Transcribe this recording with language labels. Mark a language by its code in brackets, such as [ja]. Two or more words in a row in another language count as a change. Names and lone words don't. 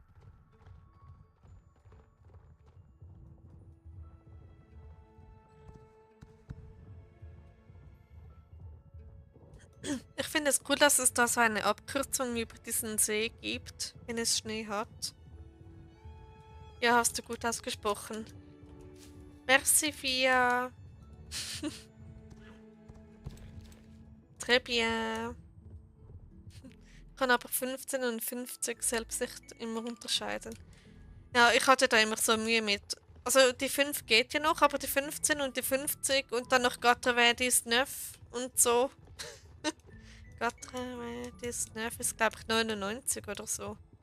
[de] Ich finde es cool, dass es da so eine Abkürzung über diesen See gibt, wenn es Schnee hat. Ja, hast du gut ausgesprochen. [fr] Merci, Fia. Très bien. [de] Ich kann aber 15 und 50 selbst nicht immer unterscheiden. Ja, ich hatte da immer so Mühe mit. Also die 5 geht ja noch, aber die 15 und die 50 und dann noch 99 und so. 99 ist, glaube ich, 99 oder so.